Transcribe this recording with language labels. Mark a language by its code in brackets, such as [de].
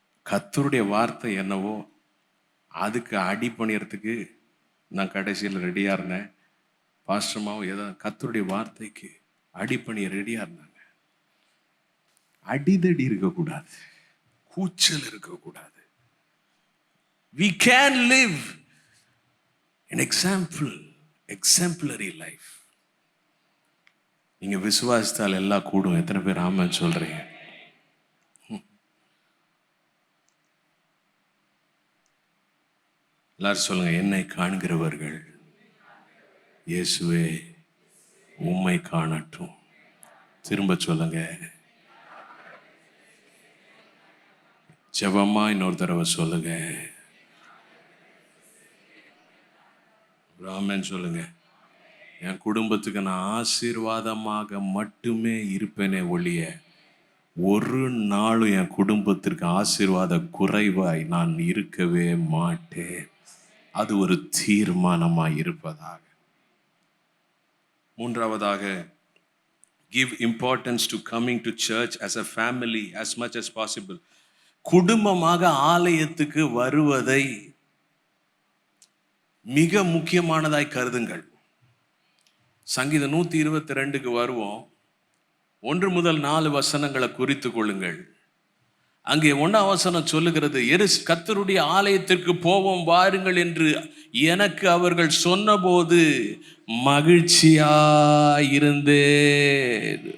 [ta] கர்த்தருடைய வார்த்தை என்னவோ அதுக்கு அடி பண்ணிறதுக்கு நான் கடைசியில் ரெடியாக இருந்தேன். பாஸ்டர்மாவும் ஏதோ கர்த்தருடைய வார்த்தைக்கு அடி பண்ணிய ரெடியாக இருந்தாங்க. அடிதடி இருக்கக்கூடாது, கூச்சல் இருக்கக்கூடாது. [en] We can live an exemplary life. [ta] நீங்க விசுவாசித்தால் எல்லாம் கூடும். எத்தனை பேர் ஆமென் சொல்றீங்க? எல்லாரும் சொல்லுங்க, என்னை காண்கிறவர்கள் இயேசுவே உம்மை காணட்டும். திரும்ப சொல்லுங்க, ஜெபமா இன்னொரு தடவை சொல்லுங்க, ஆமென் சொல்லுங்க. என் குடும்பத்துக்கு நான் ஆசீர்வாதமாக மட்டுமே இருப்பேனே ஒழிய ஒரு நாளும் என் குடும்பத்திற்கு ஆசீர்வாத குறைவாய் நான் இருக்கவே மாட்டேன். அது ஒரு தீர்மானமாய் இருப்பதாக. மூன்றாவதாக, [en] give importance to coming to church as a family as much as possible. [ta] குடும்பமாக ஆலயத்துக்கு வருவதை மிக முக்கியமானதாய் கருதுங்கள். சங்கீதம் 122க்கு வருவோம். 1 முதல் 4 வசனங்களை குறித்து கொள்ளுங்கள். அங்கே 1ஆம் வசனம் சொல்லுகிறது, கர்த்தருடைய ஆலயத்திற்கு போவோம் வாருங்கள் என்று எனக்கு அவர்கள் சொன்னபோது மகிழ்ச்சியாயிருந்தேன்.